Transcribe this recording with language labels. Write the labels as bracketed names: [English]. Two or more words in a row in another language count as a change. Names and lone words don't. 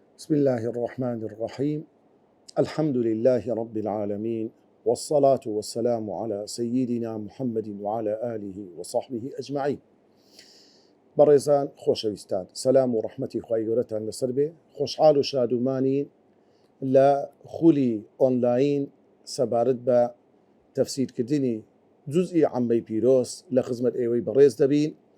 [Arabic] بسم الله الرحمن الرحيم. الحمد لله رب العالمين، والصلاة والسلام على سيدنا محمد وعلى آله وصحبه أجمعين. [Central Kurdish] بەڕێزان خۆشەویستان، سەلام و ڕەحمەتی خوای گەورەتان لەسەر بێ. خۆشحاڵ و شادومانی لە خولی ئۆنلاین سەبارەت بە تەفسیرکردنی جوزئی عەمەی پیرۆز لە خزمەت ئێوەی بەڕێز دەبین.